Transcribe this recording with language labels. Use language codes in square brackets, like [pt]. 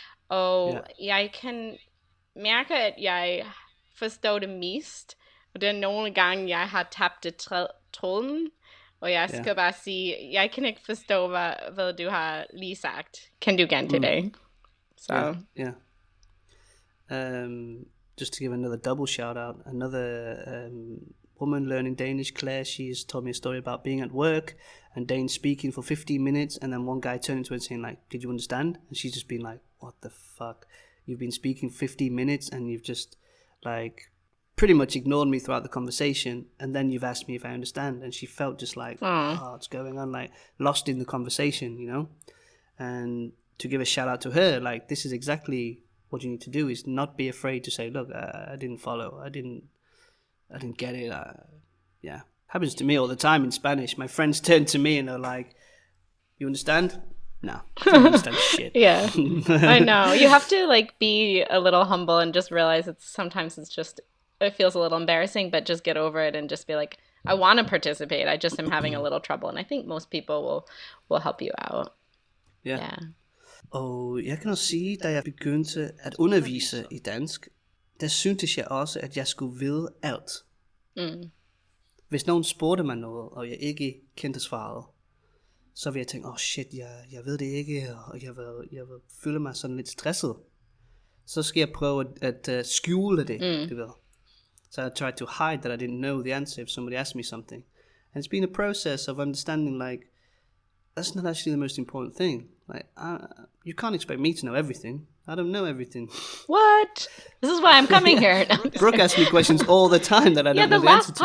[da] Og jeg kan mærke, at jeg forstår det mest. Og det er nogle gange, jeg har tabt tråden. Og jeg skal bare sige, jeg kan ikke forstå, hvad du har lige sagt. Kan du gentage det? [en] So just to give another double shout out, another woman learning Danish, Claire, she's told me a story about being at work and Dane speaking for 15 minutes, and then one guy turned to her and saying like, did you understand? And she's just been like, what the fuck? You've been speaking 15 minutes and you've just like pretty much ignored me throughout the conversation, and then you've asked me if I understand. And she felt just like, what's going on, like lost in the conversation, you know. And to give a shout out to her, like, this is exactly what you need to do, is not be afraid to say, look, I didn't follow, I didn't get it. Happens to me all the time in Spanish. My friends turn to me and they're like, you understand? No, I don't understand shit. Yeah, I know. You have to like be a little humble and just realize sometimes it feels a little embarrassing, but just get over it and just be like, I want to participate, I just am having a little trouble. And I think most people will help you out. Yeah. [da] Og jeg kan også sige, da jeg begyndte at undervise i dansk, der syntes jeg også, at jeg skulle vide alt. Hvis nogen spurgte mig noget, og jeg ikke kendte svaret, så vil jeg tænke, shit, jeg ved det ikke, og jeg vil føle mig sådan lidt stresset. Så skal jeg prøve at skjule det, du ved. [en] So I tried to hide that I didn't know the answer if somebody asked me something. And it's been a process of understanding, like, that's not actually the most important thing. Like, you can't expect me to know everything. I don't know everything. What? This is why I'm coming here. No, Brooke asks me questions all the time that I don't know the answer to.